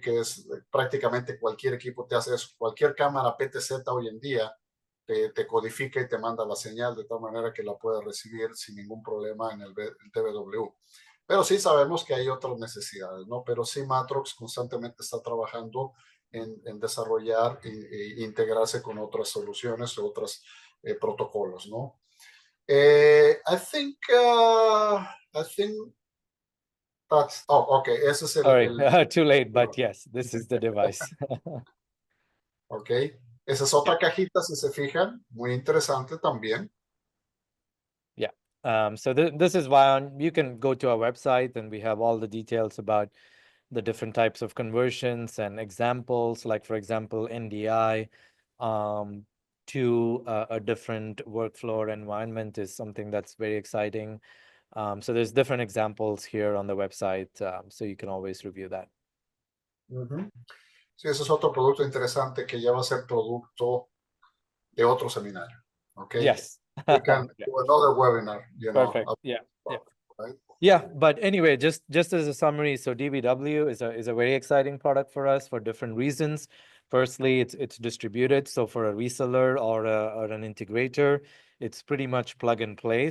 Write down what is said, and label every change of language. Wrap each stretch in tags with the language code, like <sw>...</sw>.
<es>Que es prácticamente cualquier equipo te hace eso. Cualquier cámara PTZ hoy en día te codifica y te manda la señal de tal manera que la puedes recibir sin ningún problema en el DVW. Pero sí sabemos que hay otras necesidades, ¿no? Pero sí Matrox constantemente está trabajando en desarrollar e integrarse con otras soluciones o otros protocolos, ¿no?</es> <en>I think that's, oh, okay,</en> <es>ese es</es> <en>Sorry, too late, but yes, this is the device.</en> <es>Ok, esa es otra cajita, si se fijan, muy interesante también.</es> <en>Yeah. So this is Vion. You can go to our website and we have all the details about the different types of conversions and examples, like for example, NDI to a different workflow environment is something that's very exciting. So there's different examples here on the website, so you can always review that.</en> <es>Sí, ese es otro producto interesante que ya va a ser producto de otro seminario.</es> <en>Okay. Yes. We can do another webinar, Perfect. Yeah. Right? Yeah, but anyway, just as a summary, so DVW is a very exciting product for us for different reasons. Firstly, it's distributed, so for a reseller or an integrator, it's pretty much plug and play.</en>